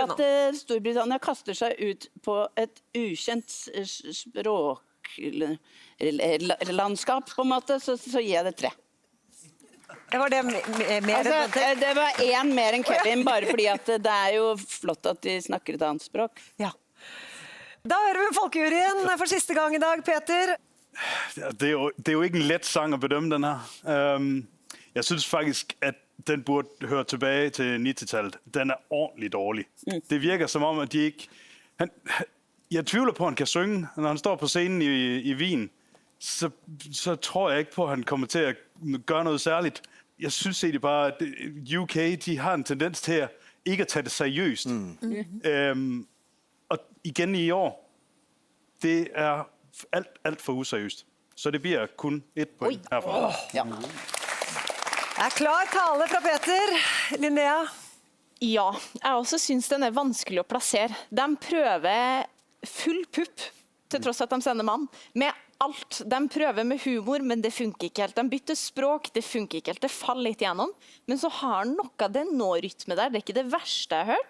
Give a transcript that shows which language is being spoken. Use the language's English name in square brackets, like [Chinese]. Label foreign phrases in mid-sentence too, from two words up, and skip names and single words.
[Norwegian] at Storbritannia kaster seg ut på et ukjent språklandskap, på en måte, så gir jeg det 3. Var det mer enn Altså, ventet? det var 1 mer enn Kevin, bare fordi at det er jo flott at de snakker et annet språk. Ja. Da hører vi folkejuryen for siste gang i dag, Peter. [Danish] Ja, det er jo ikke en let sang at bedømme den her. Jeg synes faktisk, at den burde høre tilbage til 90-tallet. Den er ordentligt dårlig. Det virker som om, at de ikke... Jeg tvivler på, at han kan synge. Når han står på scenen i Wien, så tror jeg ikke på, at han kommer til at gøre noget særligt. Jeg synes egentlig bare, at UK de har en tendens til at ikke at tage det seriøst. Og igen i år, det er alt for useriøst. Så det bliver kun 1 point herfra. [Norwegian] Ja. Det er klar tale fra Peter. Linnea? Ja, jeg også synes den er vanskelig å plassere. De prøver full pupp, til tross at de sender mann, med alt. De prøver med humor, men det funker ikke helt. De bytter språk, det funker ikke helt. Det faller litt igjennom. Men så har han noe, det er noe rytme der. Det er ikke det verste jeg har hørt.